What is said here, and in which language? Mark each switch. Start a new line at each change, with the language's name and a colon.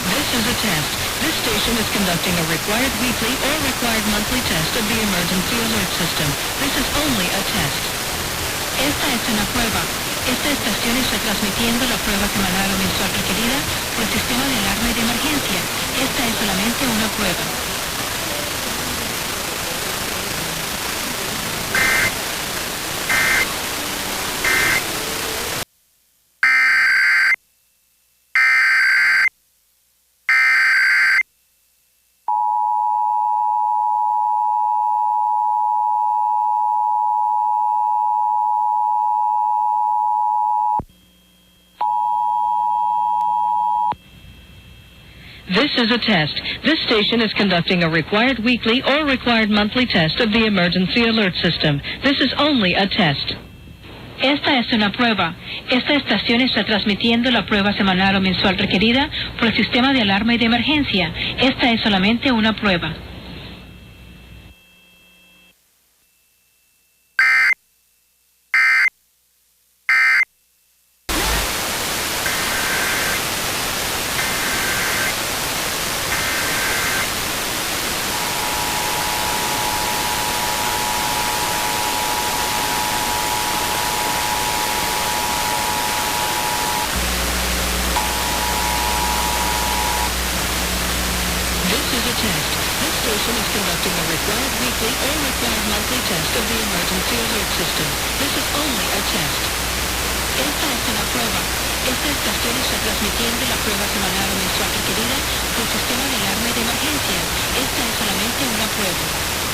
English: This is a test. This station is conducting a required weekly or required monthly test of the emergency alert system. This is only a test.
Spanish: Esta es una prueba. Esta estación está transmitiendo la prueba semanal o mensual requerida por el sistema de alarma y de emergencia. Esta es solamente una prueba.
English: This is a test. This station is conducting a required weekly or required monthly test of the emergency alert system. This is only a test.
Spanish: Esta es una prueba. Esta estación está transmitiendo la prueba semanal o mensual requerida por el sistema de alarma y de emergencia. Esta es solamente una prueba.
English: This station is conducting a required weekly or required monthly test of the emergency alert system. This is only a test.
Spanish: Esta es una prueba. Esta estación está transmitiendo la prueba semanal o mensual requerida por el sistema de alarma y de emergencia. Esta es solamente una prueba.